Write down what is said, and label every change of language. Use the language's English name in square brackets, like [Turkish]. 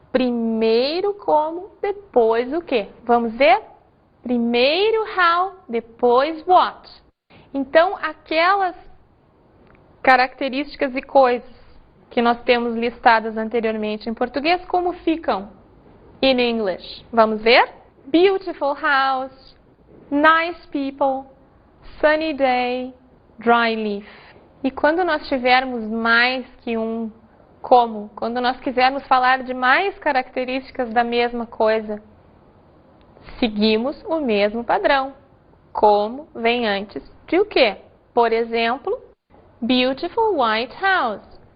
[Portuguese] Primeiro como, depois o que. Vamos ver? Primeiro how, depois what. Então, aquelas características e coisas que nós temos listadas anteriormente em português, como ficam [English] in English? [Portuguese] Vamos ver? [English] Beautiful house, nice people, sunny day, dry leaf. [Portuguese] E quando nós tivermos mais que um como, quando nós quisermos falar de mais características da mesma coisa, seguimos o mesmo padrão. Como vem antes de o quê? Por exemplo, [English] beautiful white house.